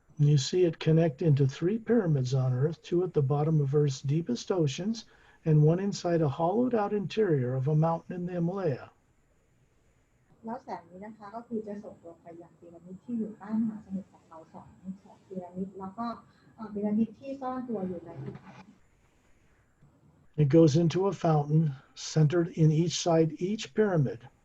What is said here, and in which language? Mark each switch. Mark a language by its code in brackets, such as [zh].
[en] You see it connect into 3 pyramids on Earth, 2 at the bottom of Earth's deepest oceans, and 1 inside a hollowed out interior of a mountain in the Himalaya. [th] แล้วแสงนี้นะคะก็คือจะส่งตรงไปยังพีระมิดที่อยู่ใต้มหาสมุทรของเรา เขาสองพีระมิดแล้วก็พีระมิดที่ซ่อนตัวอยู่ในอีก [en] It goes into a fountain centered in each side, each pyramid.